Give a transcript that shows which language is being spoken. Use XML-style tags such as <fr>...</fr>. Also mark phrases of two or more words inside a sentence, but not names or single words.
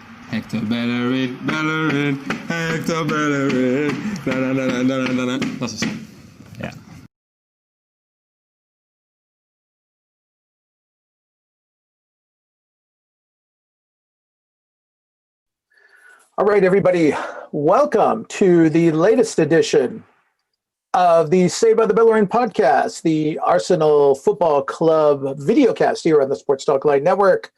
<en>Hector Bellerin, Bellerin, Hector Bellerin. Na, na, na, na, na, na, na.</en> <nl>Dat is het. Ja.</nl> <en>All right, everybody, welcome to the latest edition of the Say by the Bellerin podcast, the Arsenal Football Club videocast here on the Sports Talk Live Network.</en>